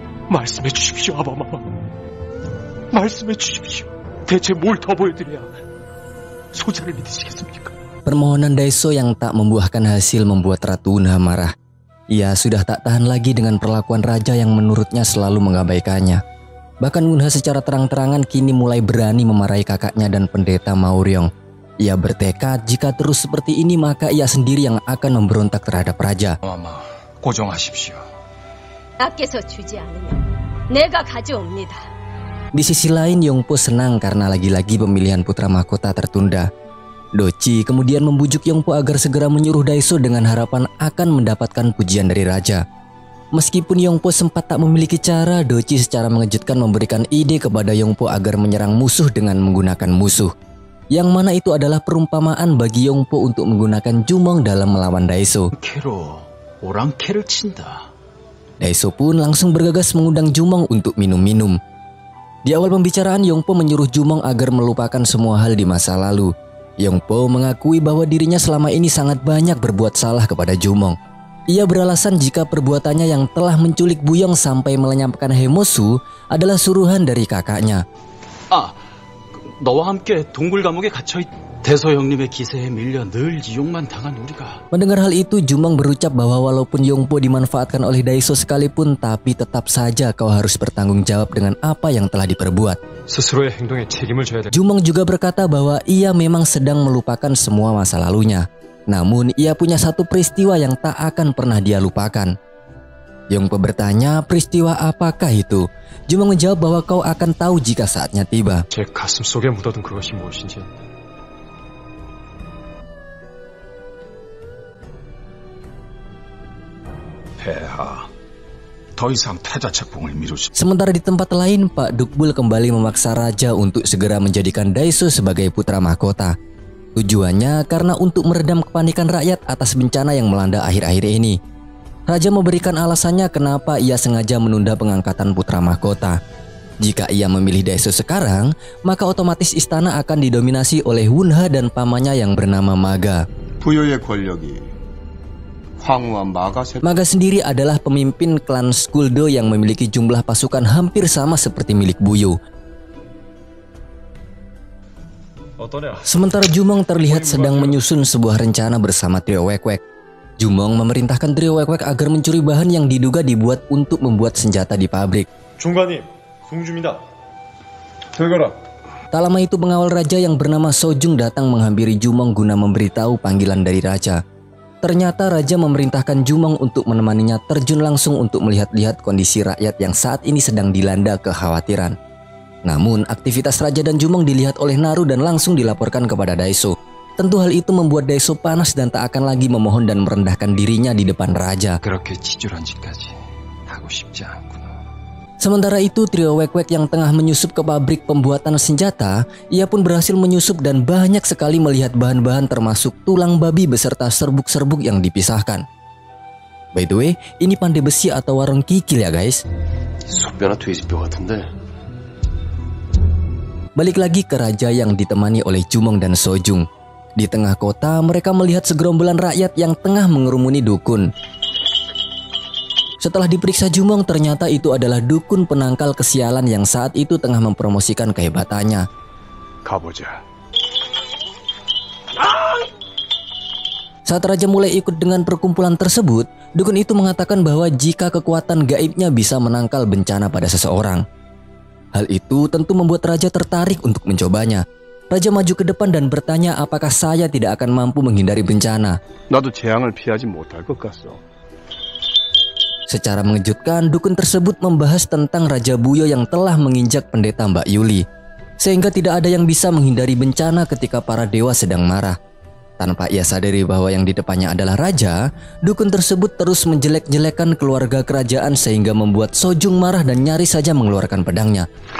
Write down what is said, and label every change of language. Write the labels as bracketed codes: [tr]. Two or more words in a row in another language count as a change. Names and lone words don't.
[ko] 말씀해 주십시오, 아바마마. 말씀해 주십시오. 대체 뭘 더 보여드려야 소자를 믿으시겠습니까? [id] Permohonan Daiso yang tak membuahkan hasil membuat Ratu Unha marah. Ia sudah tak tahan lagi dengan perlakuan raja yang menurutnya selalu mengabaikannya. Bahkan Unha secara terang-terangan kini mulai berani memarahi kakaknya dan pendeta Maoryong. Ia bertekad jika terus seperti ini maka ia sendiri yang akan memberontak terhadap raja. [ko] 아바마마, 고정하십시오. 아껴서 주지 않으면 내가 가져옵니다. [id] Di sisi lain Yongpo senang karena lagi-lagi pemilihan putra mahkota tertunda. Doci kemudian membujuk Yongpo agar segera menyuruh Daiso dengan harapan akan mendapatkan pujian dari raja. Meskipun Yongpo sempat tak memiliki cara, Doci secara mengejutkan memberikan ide kepada Yongpo agar menyerang musuh dengan menggunakan musuh. Yang mana itu adalah perumpamaan bagi Yongpo untuk menggunakan Jumong dalam melawan Daiso. [ko] 캐로 오랑캐를 친다. [id] Daiso pun langsung bergegas mengundang Jumong untuk minum-minum. Di awal pembicaraan Yongpo menyuruh Jumong agar melupakan semua hal di masa lalu. Yongpo mengakui bahwa dirinya selama ini sangat banyak berbuat salah kepada Jumong. Ia beralasan jika perbuatannya yang telah menculik Buyong sampai melenyapkan Hemosu adalah suruhan dari kakaknya. [ko] 너와 함께 동굴 감옥에 갇혀있 대서 형님의 기세에 밀려 늘 이용만 당한 우리가. [id] Mendengar hal itu, Jumong berucap bahwa walaupun Yongpo dimanfaatkan oleh Daiso sekalipun, tapi tetap saja kau harus bertanggung jawab dengan apa yang telah diperbuat. [ko] 스스로의 행동에 책임을 져야 돼. [id] Jumong juga berkata bahwa ia memang sedang melupakan semua masa lalunya. Namun ia punya satu peristiwa yang tak akan pernah dia lupakan. Yongpo bertanya peristiwa apakah itu. Jumong menjawab bahwa kau akan tahu jika saatnya tiba. [ko] 제 가슴 속에 묻어둔 그것이 무엇인지. 폐하, 더 이상 태자책봉을 미룰 수. [id] Sementara di tempat lain, Pak Dukbul kembali memaksa raja untuk segera menjadikan Daiso sebagai putra mahkota. Tujuannya karena untuk meredam kepanikan rakyat atas bencana yang melanda akhir-akhir ini. Raja memberikan alasannya kenapa ia sengaja menunda pengangkatan putra mahkota. Jika ia memilih Daiso sekarang, maka otomatis istana akan didominasi oleh Wunha dan pamannya yang bernama Maga. [ko] 부여의 권력이 황후와 마가 [id] Maga sendiri adalah pemimpin klan Skuldo yang memiliki jumlah pasukan hampir sama seperti milik Buyo. Sementara Jumong terlihat sedang menyusun sebuah rencana bersama trio Wekwek. Jumong memerintahkan trio Wekwek agar mencuri bahan yang diduga dibuat untuk membuat senjata di pabrik. [ko] 중관님, 송주입니다. 들거라. [id] Tak lama itu pengawal raja yang bernama Sojung datang menghampiri Jumong guna memberitahu panggilan dari raja. Ternyata raja memerintahkan Jumong untuk menemaninya terjun langsung untuk melihat-lihat kondisi rakyat yang saat ini sedang dilanda kekhawatiran. Namun aktivitas raja dan Jumong dilihat oleh Naru dan langsung dilaporkan kepada Daiso. Tentu hal itu membuat Daiso panas dan tak akan lagi memohon dan merendahkan dirinya di depan raja. [ko] 그렇게 치졸한 짓까지 하고 싶지 않구나. [id] Sementara itu trio Wekwek yang tengah menyusup ke pabrik pembuatan senjata, ia pun berhasil menyusup dan banyak sekali melihat bahan-bahan termasuk tulang babi beserta serbuk-serbuk yang dipisahkan. [en] By the way, [id] ini pandai besi atau warung kikil ya guys? [ko] 소뼈나 돼지뼈 같은데. [id] Balik lagi ke raja yang ditemani oleh Jumong dan Sojung. Di tengah kota mereka melihat segerombolan rakyat yang tengah mengerumuni dukun. Setelah diperiksa Jumong, ternyata itu adalah dukun penangkal kesialan yang saat itu tengah mempromosikan kehebatannya. [ko] 가보자. [id] Saat raja mulai ikut dengan perkumpulan tersebut, dukun itu mengatakan bahwa jika kekuatan gaibnya bisa menangkal bencana pada seseorang. Hal itu tentu membuat raja tertarik untuk mencobanya. Raja maju ke depan dan bertanya apakah saya tidak akan mampu menghindari bencana. [ko] 나도 재앙을 피하지 못할 것 같소. [id] Secara mengejutkan, dukun tersebut membahas tentang Raja Buyo yang telah menginjak pendeta Mbak Yuli. Sehingga tidak ada yang bisa menghindari bencana ketika para dewa sedang marah. Tanpa ia sadari bahwa yang di depannya adalah raja, dukun tersebut terus menjelek-jelekan keluarga kerajaan sehingga membuat Sojung marah dan nyaris saja mengeluarkan pedangnya.